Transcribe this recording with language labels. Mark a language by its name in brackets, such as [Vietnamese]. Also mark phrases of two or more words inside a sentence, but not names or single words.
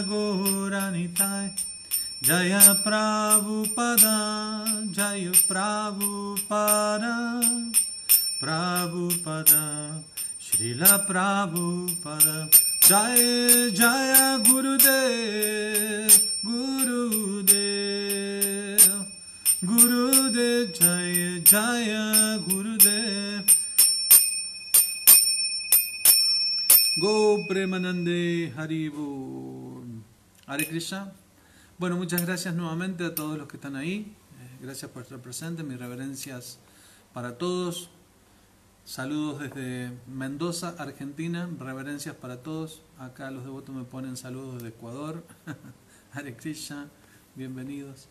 [Sanskrit] Gauranitai, Jaya Prabhupada, Jaya Prabhupada, Prabhupada, Srila Prabhupada, Jaya Jaya Gurudev, Gurudev, Gurudev, Jaya Jaya Gurudev. [Bangla] Go Premanande Haribo. [Sanskrit] Hare Krishna. [Spanish] Bueno, muchas gracias nuevamente a todos los que están ahí. Gracias por estar presentes. Mis reverencias para todos. Saludos desde Mendoza, Argentina. Reverencias para todos. Acá los devotos me ponen saludos desde Ecuador. Hare Krishna. Bienvenidos.